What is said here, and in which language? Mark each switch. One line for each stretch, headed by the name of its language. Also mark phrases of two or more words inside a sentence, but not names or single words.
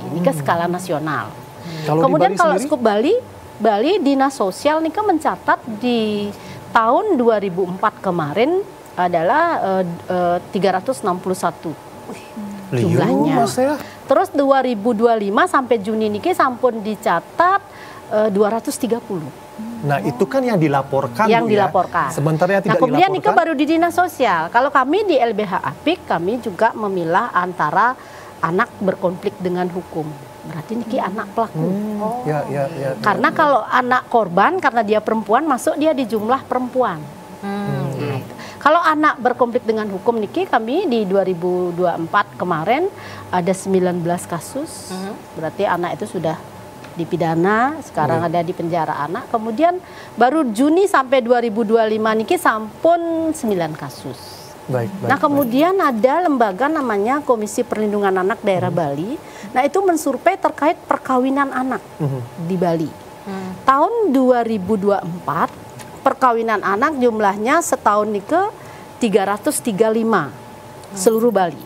Indonesian: Ini ke skala nasional. Kemudian kalau skup Bali Dinas Sosial nih mencatat di tahun 2004 kemarin adalah 361 jumlahnya. Terus 2025 sampai Juni
Balinese: niki sampun
Indonesian: dicatat 230. Nah, itu kan yang dilaporkan. Yang dilaporkan. Sementara yang tidak kemudian dilaporkan. Kemudian baru di Dinas Sosial. Kalau kami di LBH Apik, kami juga memilah antara anak berkonflik dengan hukum. Berarti niki anak pelaku. Ya. Karena kalau anak korban, karena dia perempuan, masuk dia di jumlah perempuan. Kalau anak berkonflik dengan hukum niki, kami di 2024 kemarin ada 19 kasus. Berarti anak itu sudah dipidana, sekarang ada di penjara anak. Kemudian baru Juni sampai 2025
Balinese: niki sampun
Indonesian: 9 kasus. Baik, nah kemudian ada lembaga namanya Komisi Perlindungan Anak Daerah Bali. Nah itu mensurvei terkait perkawinan anak di Bali. Tahun 2024 perkawinan anak jumlahnya setahun nike 335 seluruh Bali.